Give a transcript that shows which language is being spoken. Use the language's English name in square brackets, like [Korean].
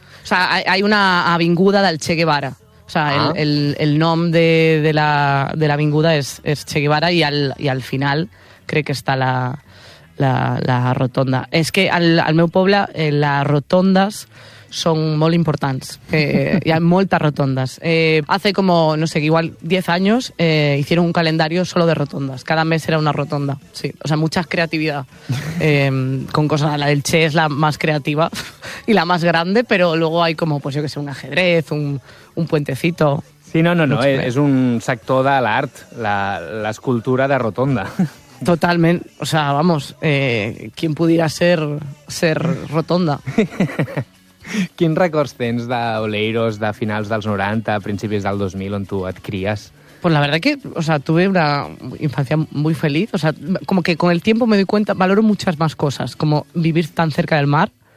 [Spanish] O sea, hay una [Catalan] avinguda del Che Guevara. O sea, el nom de la avinguda és Che Guevara i al final crec que està la rotonda. És que al meu poble les rotondes són molt importants. Hi ha moltes rotondes. [Spanish] Hace como, no sé, igual 10 años hicieron un calendario solo de rotondas. Cada mes era una rotonda. Sí. O sea, mucha creatividad. Con cosas, la del Che es la más creativa y la más grande, pero luego hay como, pues yo que sé, un ajedrez, un puentecito. Sí, no. [Catalan] És un sector de l'art, l'escultura de rotonda. Totalment. [Spanish] O sea, vamos, ¿quién pudiera ser rotonda? [Catalan] Quins records tens d'Oleiros de finals dels 90, principis del 2000, on tu et cries? [Spanish] Pues la verdad que, o sea, tuve una infancia muy feliz. O sea, como que con el tiempo me doy cuenta, valoro muchas más cosas, como vivir tan cerca del mar.